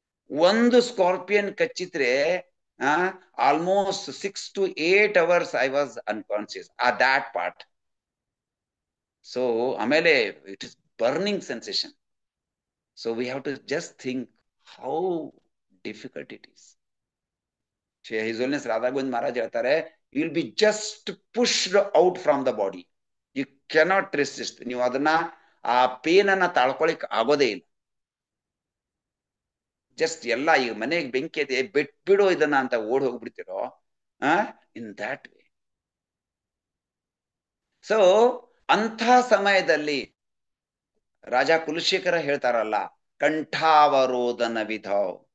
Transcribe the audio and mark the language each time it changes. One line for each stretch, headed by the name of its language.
Kannada: ಒಂದು ಸ್ಕಾರ್ಪಿಯನ್ ಕಚ್ಚಿದ್ರೆ
English: Almost 6 to 8 hours I was unconscious ಆ that part.
Kannada: ಸೊ ಆಮೇಲೆ
English: It is burning sensation. So we have to just think how difficult it is. His Holiness Radha Govind Maharaj
Kannada: ಹೇಳ್ತಾರೆ,
English: you will be just pushed out from the body. You cannot resist.
Kannada: ನೀವು ಅದನ್ನ ಆ pain ಅನ್ನ ತಾಳ್ಕೊಳಿಕ್ ಆಗೋದೇ ಇಲ್ಲ. Just ಎಲ್ಲ ಈಗ ಮನೆಗೆ ಬೆಂಕಿ ಇದೆ, ಬಿಟ್ಬಿಡು ಇದನ್ನ ಅಂತ ಓಡ್ ಹೋಗ್ಬಿಡ್ತಿರೋ
English: In that way.
Kannada: ಸೊ ಅಂಥ ಸಮಯದಲ್ಲಿ ರಾಜ ಕುಲಶೇಖರ ಹೇಳ್ತಾರಲ್ಲ, ಕಂಠಾವರೋಧನ ವಿಧೌ.